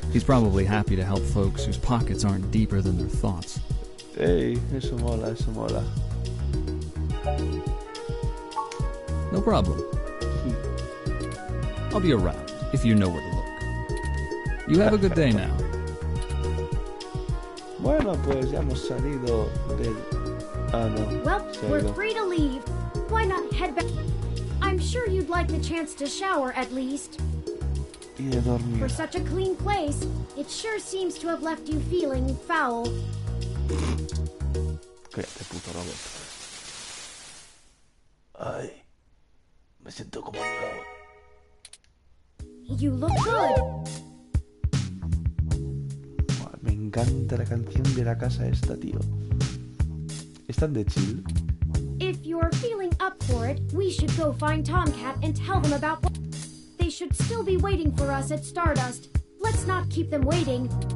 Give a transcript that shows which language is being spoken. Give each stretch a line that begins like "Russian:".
English: He's probably happy to help folks whose pockets aren't deeper than their thoughts.
Spanish: Hey, eso mola, eso mola.
English: No problem. I'll be around if you know where to look. You have a good day now.
Spanish: Bueno, pues ya hemos salido del... Ah, no.
English: Well, we're free to leave. Why not head back? I'm sure you'd like the chance to shower at least.
Spanish: Y de dormir.
English: For such a clean place, it sure seems to have left you feeling foul.
Spanish: Cállate, puto robot. Ay, me siento como nuevo.
English: You look good.
Spanish: Me encanta la canción de la casa esta, tío. ¿Están de chill?
English: If you're feeling up for it, we should go find Tomcat and tell them about what... They should still be waiting for us at Stardust. Let's not keep them waiting.